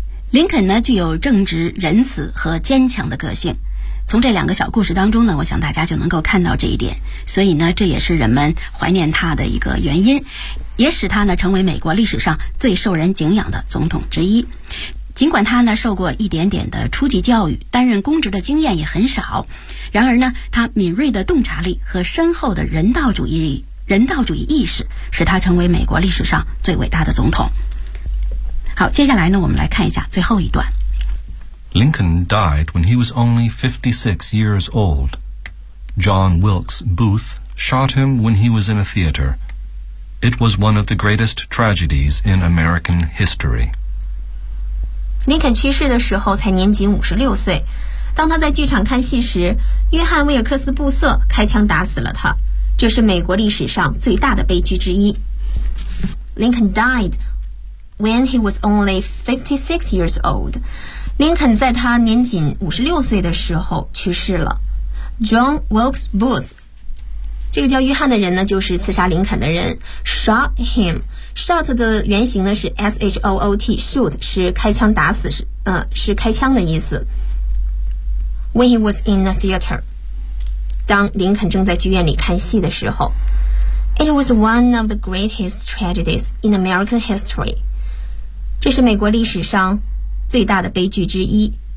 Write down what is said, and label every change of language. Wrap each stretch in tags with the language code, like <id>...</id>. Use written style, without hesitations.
<zh>林肯呢具有正直仁慈和坚强的个性从这两个小故事当中呢我想大家就能够看到这一点所以呢这也是人们怀念他的一个原因也使他呢成为美国历史上最受人敬仰的总统之一尽管他呢受过一点点的初级教育担任公职的经验也很少然而呢他敏锐的洞察力和深厚的人道主义意识使他成为美国历史上最伟大的总统。好，接下来呢，我们来看一下最后一段。</zh> <en>Lincoln died when he was only 56 years old. John Wilkes Booth shot him when he was in a theater. It was one of the greatest tragedies in American history.</en> <zh>Lincoln 去世的时候才年仅56岁。当他在剧场看戏时，约翰·威尔克斯·布瑟开枪打死了他。这是美国历史上最大的悲剧之一。</zh> <en>Lincoln died when he was only 56 years old.</en> <zh>林肯在他年仅56岁的时候去世了。</zh> <en>John Wilkes Booth,</en> <zh>这个叫约翰的人呢就是刺杀林肯的人。</zh> <en>Shot him.</en> <zh>Shot 的原型呢是 S-H-O-O-T, shoot, 是开枪打死 是开枪的意思。</zh> <en>When he was in a theater.</en> <zh>当林肯正在剧院里看戏的时候</zh> <en>It was one of the greatest tragedies in American history</en> <zh>这是美国历史上最大的悲剧之一</zh>